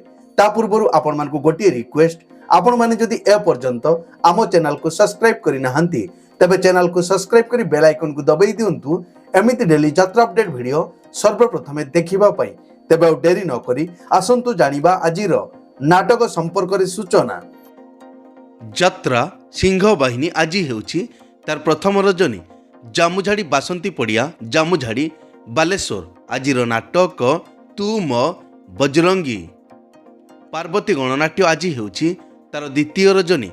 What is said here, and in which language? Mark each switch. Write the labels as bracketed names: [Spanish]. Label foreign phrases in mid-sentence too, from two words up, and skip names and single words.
[Odia] ତା ପୂର୍ବରୁ ଆପଣ ମାନଙ୍କୁ ଗୋଟିଏ ରିକ୍ୱେଷ୍ଟ, ଆପଣ ମାନେ ଯଦି ଏ ପର୍ଯ୍ୟନ୍ତ ଆମ ଚ୍ୟାନେଲ୍ କୁ ସବସ୍କ୍ରାଇବ୍ କରି ନାହାନ୍ତି ତେବେ ଚ୍ୟାନେଲ୍ କୁ ସବସ୍କ୍ରାଇବ୍ କରି [English] bell icon [Odia] କୁ ଦବାଇ ଦିଅନ୍ତୁ ଏମିତି ଡେଲି ଯାତ୍ରା [English] update video [Odia] ସର୍ବପ୍ରଥମେ ଦେଖିବା ପାଇଁ। ତେବେ ଆଉ ଡେରି ନ କରି ଆସନ୍ତୁ ଜାଣିବା ଆଜିର ନାଟକ ସମ୍ପର୍କରେ ସୂଚନା। ଯାତ୍ରା ସିଂହ ବାହିନୀ ଆଜି ହେଉଛି ତାର ପ୍ରଥମ ରଜନୀ। ଜାମୁଝାଡ଼ି ବାସନ୍ତୀ ପଡ଼ିଆ ଜାମୁଝାଡ଼ି ବାଲେଶ୍ୱର। ଆଜିର ନାଟକ ତୁ ମୋ ବଜରଙ୍ଗୀ। ପାର୍ବତୀ ଗଣନାଟ୍ୟ ଆଜି ହେଉଛି ତାର ଦ୍ୱିତୀୟ ରଜନୀ।